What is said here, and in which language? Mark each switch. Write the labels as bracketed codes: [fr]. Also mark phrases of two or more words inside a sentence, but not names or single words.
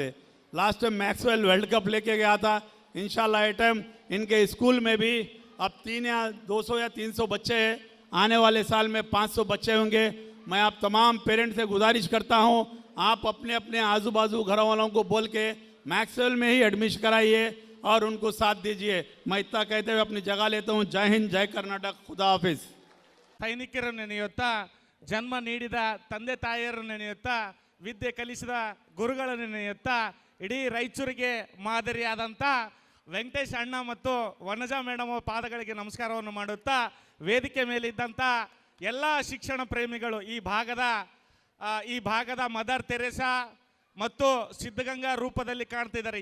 [hi] लास्ट टाइम मैक्सवेल वर्ल्ड कप लेके गया था। इंशाल्लाह ये टाइम इनके स्कूल में भी अब 200 या 300 बच्चे हैं, आने वाले साल में 500 बच्चे होंगे। मैं आप तमाम पेरेंट्स से गुजारिश करता हूँ, आप अपने अपने आजू बाजू घर वालों को बोल के मैक्सवेल में ही एडमिशन कराइए और उनको साथ दीजिए। मैं इतना कहते हुए अपनी जगह लेता हूँ। जय हिंद, जय कर्नाटक, खुदा हाफिज। [kn] ಸೈನಿಕರನ್ನು ನೆನೆಯುತ್ತಾ, ಜನ್ಮ ನೀಡಿದ ತಂದೆ ತಾಯಿಯರನ್ನು ನೆನೆಯುತ್ತಾ, ವಿದ್ಯೆ ಕಲಿಸಿದ ಗುರುಗಳನ್ನು ನೆನೆಯುತ್ತಾ, ಇಡೀ ರಾಯಚೂರಿಗೆ ಮಾದರಿಯಾದಂಥ ವೆಂಕಟೇಶ್ ಅಣ್ಣ ಮತ್ತು ವನಜಾ ಮೇಡಮ್ ಪಾದಗಳಿಗೆ ನಮಸ್ಕಾರವನ್ನು ಮಾಡುತ್ತಾ, ವೇದಿಕೆ ಮೇಲಿದ್ದಂಥ ಎಲ್ಲ ಶಿಕ್ಷಣ ಪ್ರೇಮಿಗಳು, ಈ ಭಾಗದ ಮದರ್ ತೆರೇಸಾ ಮತ್ತು ಸಿದ್ಧಗಂಗಾ ರೂಪದಲ್ಲಿ ಕಾಣ್ತಿದ್ದಾರೆ.